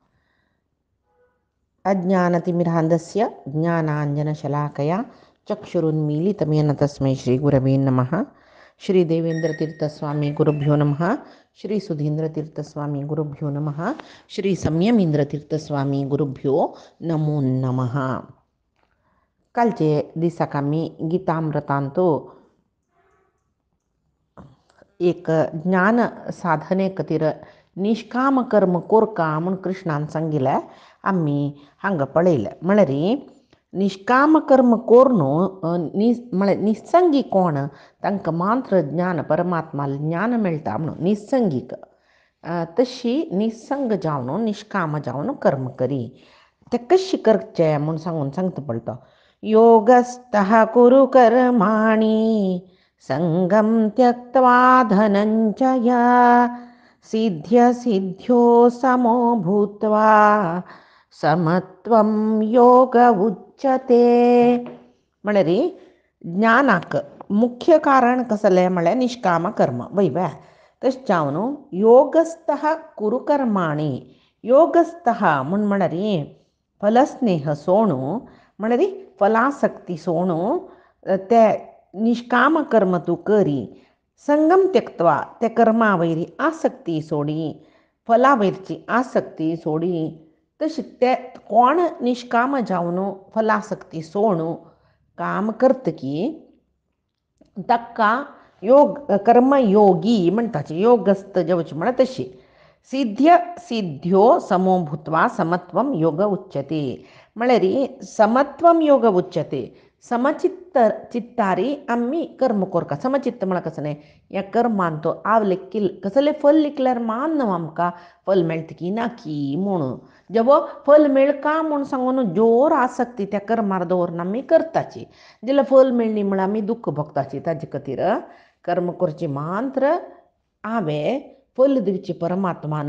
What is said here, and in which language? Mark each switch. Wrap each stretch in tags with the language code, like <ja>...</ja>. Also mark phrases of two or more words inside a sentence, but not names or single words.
<sa>अज्ञानतिमिरान्धस्य ज्ञानाञ्जनशलाकया चक्षुरुन्मीलितमेन तस्मै श्रीगुरवे नमः। श्री देवेंद्रतीर्थस्वामी गुरुभ्यो नमः। श्री सुधींद्रतीर्थस्वामी गुरुभ्यो नमः। श्री संयमींद्रतीर्थस्वामी गुरुभ्यो नमो नमः.</sa> <kok>कालचे दिसाक आमी गीतामृतांतो एक ज्ञान साधने खातीर निष्काम कर्म कोरका म्हूण कृष्णान सांगिल्लें आमी हांगा पळयलें. म्हळ्यार निष्काम कर्म कोर न्हू म्हळ्यार निसंगी कोण तांकां मात्र ज्ञान परमात्मा ज्ञान मेळटा म्हणून निसंगीक. तशी निसंग जावन निष्काम जावन कर्म करी. तें कशें करचें म्हूण सांगता पळय तो.</kok> <sa>योगस्थः कुरु कर्माणि संगम त्यक्त्वा धनंजय सिद्ध्य सिद्ध्यो समो भूत्वा समत्वं योग उच्यते.</sa> <kok>म्हळ्यार ज्ञानाक मुख्य कारण कसलें म्हळ्यार निष्काम कर्म वैव्या. तशें जावन</kok> <sa>योगस्थः कुरु कर्माणि.</sa> <kok>योगस्थः म्हळ्यार फलस्नेह सोडून म्हळ्यार फलासक्ती सोडून ते निष्काम कर्म तूं करी.</kok> <sa>संगम त्यक्त्वा</sa> <kok>ते कर्मा वयरी आसक्ती सोडी, फला वयरची आसक्ती सोडी. तशी ते कोण निष्काम जावन फलासक्ती सोडून काम करतकी ताका योग कर्मयोगी म्हणटाचे. योगस्थ जावचे म्हळ्यार तशी.</kok> <sa>सिद्ध्य सिद्ध्यो समो भूत्वा समत्वम योग उच्यते. म्हळ्यार समत्वम योग उच्यते.</sa> <kok>समचित्तारी आमी कर्म कोरता. समचित्त म्हळ्यार कसलें ह्या कर्मान तो कसलें फल लिखल्यार मान न्हू आमकां फल मेळटा की ना की म्हणून. जेवो फल मेळका म्हूण सांगून जोर आसक्ती त्या कर्मार दवरून आमी करताची. जाल्यार फल मेळ्ळी म्हळ्यार आमी दुख्ख भोगताची. ताजे खातीर कर्म करची मात्र हांवें फल दिवची परमात्मान.</kok>